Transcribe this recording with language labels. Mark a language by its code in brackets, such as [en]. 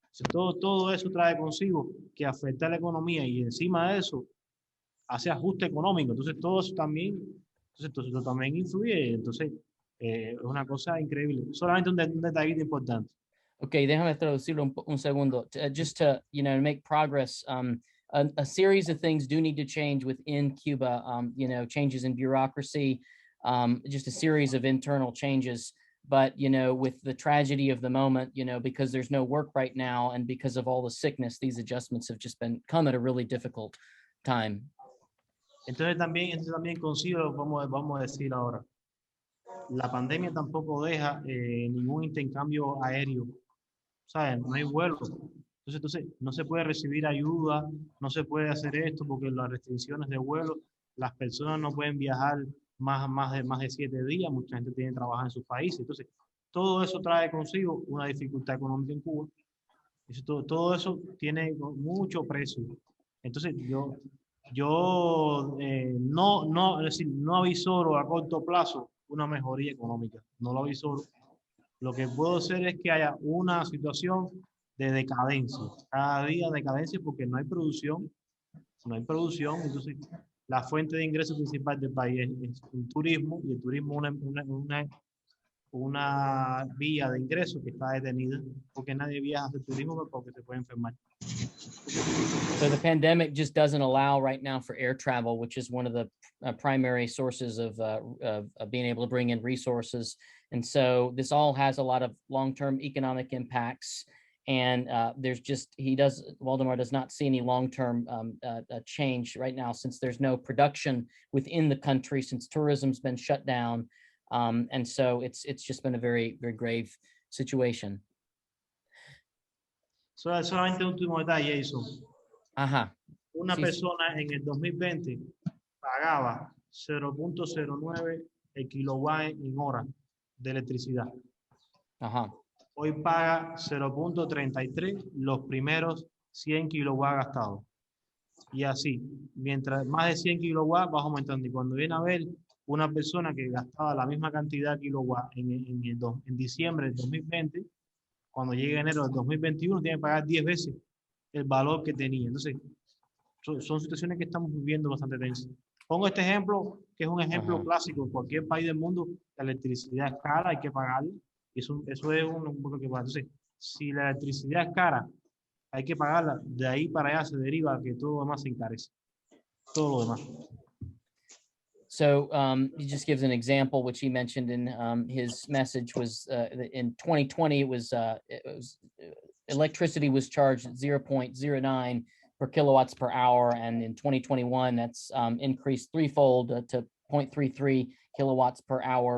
[es] Todo eso trae consigo que afecta la economía y encima de eso hace ajuste económico. Entonces todo eso también, influye. Entonces es una cosa increíble. Solamente un detallito importante. Okay, déjame traducirlo un segundo. [en] Just to, you know, make progress, a series of things do need to change within Cuba, you know, changes in bureaucracy, just a series of internal changes. But, you know, with the tragedy of the moment, you know, because there's no work right now and because of all the sickness, these adjustments have just come at a really difficult time. [es] Entonces también consigo, vamos a decir ahora, la pandemia tampoco deja ningún intercambio aéreo, ¿saben? No hay vuelos. Entonces no se puede recibir ayuda, no se puede hacer esto porque las restricciones de vuelo, las personas no pueden viajar más de 7 días, mucha gente tiene que trabajar en sus países. Entonces, todo eso trae consigo una dificultad económica en Cuba. Todo eso tiene mucho precio. Entonces, es decir, no avisoro a corto plazo una mejoría económica. No lo avisoro. Lo que puedo hacer es que haya una situación de decadencia. Cada día decadencia porque no hay producción. No hay producción, entonces la fuente de ingreso principal del país es el turismo, y el turismo es una vía de ingreso que está detenida porque nadie viaja a hacer turismo porque se puede enfermar. [en] So the pandemic just doesn't allow right now for air travel, which is one of the primary sources of being able to bring in resources. And so this all has a lot of long-term economic impacts. And there's just, Waldemar does not see any long-term change right now since there's no production within the country, since tourism's been shut down. And so it's just been a very, very grave situation. [es] Solamente un último detalle, Jason. Ajá. Una persona en el 2020 pagaba 0.09 el kilowatt en hora de electricidad. Ajá. Hoy paga 0.33 los primeros 100 kilowatts gastados. Y así, mientras más de 100 kilowatts vas aumentando. Y cuando viene a ver una persona que gastaba la misma cantidad de kilowatts en diciembre del 2020, cuando llegue enero del 2021 tiene que pagar 10 veces el valor que tenía. Entonces, son situaciones que estamos viviendo bastante tensas. Pongo este ejemplo, que es un ejemplo clásico. En cualquier país del mundo, la electricidad es cara, hay que pagarla. Eso es un poco que pasa. Entonces, si la electricidad es cara, hay que pagarla. De ahí para allá se deriva que todo lo demás se encarece. Todo lo demás. [en] So he just gives an example, which he mentioned in his message was in 2020, it was electricity was charged at 0.09 per kilowatts per hour. And in 2021, that's increased threefold to 0.33 kilowatts per hour.